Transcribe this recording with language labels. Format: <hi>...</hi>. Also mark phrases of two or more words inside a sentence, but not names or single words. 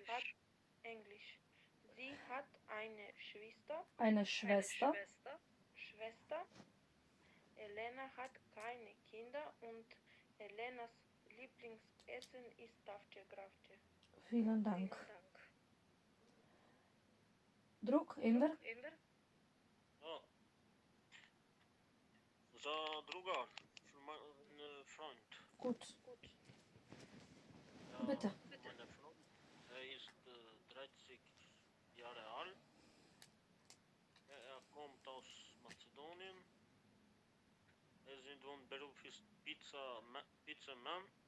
<de>Sie hat eine Schwester. Elena hat keine Kinder und Elenas Lieblingsessen ist Tafče Gravče. Vielen Dank.</de> <mk>Друг, Ендер? За другар,</mk> <de>Freund. Gut. Bitte. Meine Freund, ist 30 Jahre alt. Kommt aus Mazedonien. Sind von Beruf ist Pizzamann.</de>